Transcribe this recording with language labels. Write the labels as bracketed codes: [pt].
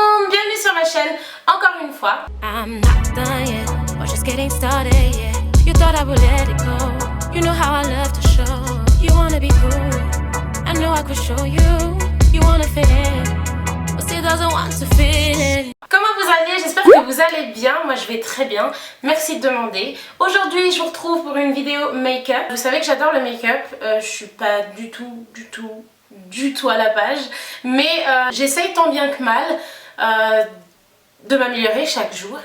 [fr] Bienvenue sur ma chaîne, encore une fois. [en] I'm not done yet, we're just getting started, yeah. You thought I would let it go. You know how I love to show. You wanna be cool, I know I could show you. You wanna fit in, but still doesn't want to fit in. [fr] Comment vous allez? J'espère que vous allez bien. Moi je vais très bien, merci de demander. Aujourd'hui je vous retrouve pour une vidéo make-up. Vous savez que j'adore le make-up, je suis pas du tout à la page, mais j'essaye tant bien que mal de m'améliorer chaque jour.